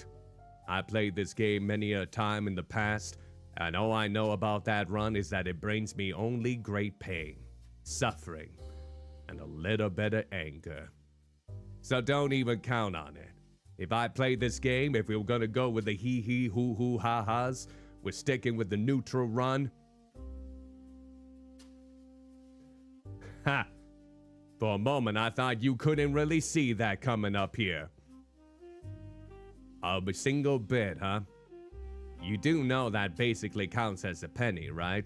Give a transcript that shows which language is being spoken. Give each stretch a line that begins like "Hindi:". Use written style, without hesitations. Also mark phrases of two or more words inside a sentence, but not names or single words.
English: I played this game many a time in the past, and all I know about that run is that it brings me only great pain, suffering, and a little bit of anger. So don't even count on it. If I played this game, if we were gonna go with the hee hoo hoo ha ha's, we're sticking with the neutral run. Ha! For a moment, I thought you couldn't really see that coming up here. A single bit, huh? You do know that basically counts as a penny, right?